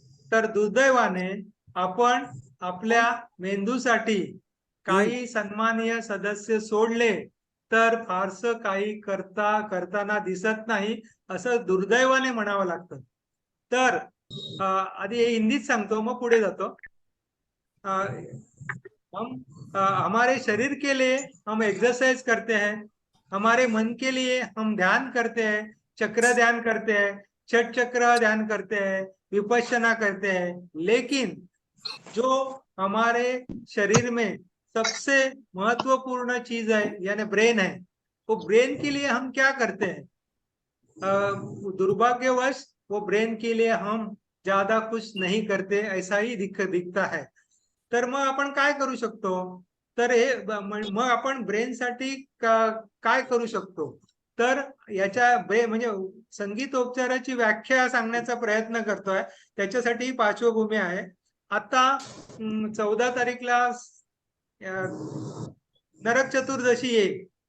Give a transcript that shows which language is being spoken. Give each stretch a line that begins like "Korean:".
Marathi: तर दुर्दैवाने आपण आपल्या मेंदूसाठी काही सन्माननीय सदस्य सोडले तर फारसं काही करताना दिसत नाही असं दुर्दैवाने म्हणावं लागतं. तर आधी हिंदीत सांगतो मग पुढे जातो.
Hindi: हम हमारे शरीर के लिए हम एक्सरसाइज करते हैं, हमारे मन के लिए हम ध्यान करते हैं, चक्र ध्यान करते हैं, छठ चक्र ध्यान करते हैं, विपश्यना करते हैं. लेकिन जो हमारे शरीर में सबसे महत्वपूर्ण चीज है यानी ब्रेन है, वो ब्रेन के लिए हम क्या करते हैं? दुर्भाग्यवश वो ब्रेन के लिए हम ज्यादा कुछ नहीं करते, ऐसा ही दिखता है.
Marathi: तर मग आपण काय करू शकतो? तर हे मग आपण ब्रेनसाठी काय करू शकतो? तर याच्या म्हणजे संगीतोपचाराची व्याख्या सांगण्याचा प्रयत्न करतोय. त्याच्यासाठी पार्श्वभूमी आहे. आता 14 तारीखला नरक चतुर्दशी येईल.